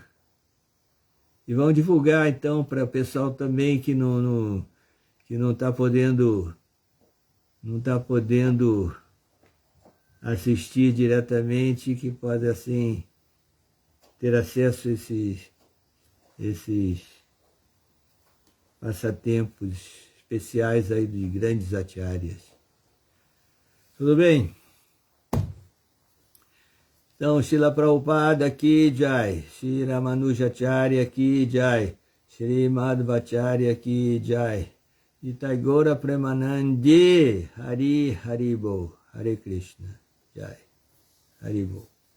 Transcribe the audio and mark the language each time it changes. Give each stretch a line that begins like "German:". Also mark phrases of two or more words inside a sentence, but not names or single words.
Portuguese: E vamos divulgar então para o pessoal também que não está podendo assistir diretamente, que pode assim ter acesso a esses passatempos especiais aí de grandes acharyas. Tudo bem? Então, Srila Prabhupada aqui, Jai. Shri Ramanujacharya aqui, Jai. Shri Madhvacharya aqui, Jai. Nitai Gaura Premanandi, Hari Haribo, Hare Krishna, Jai. Haribo.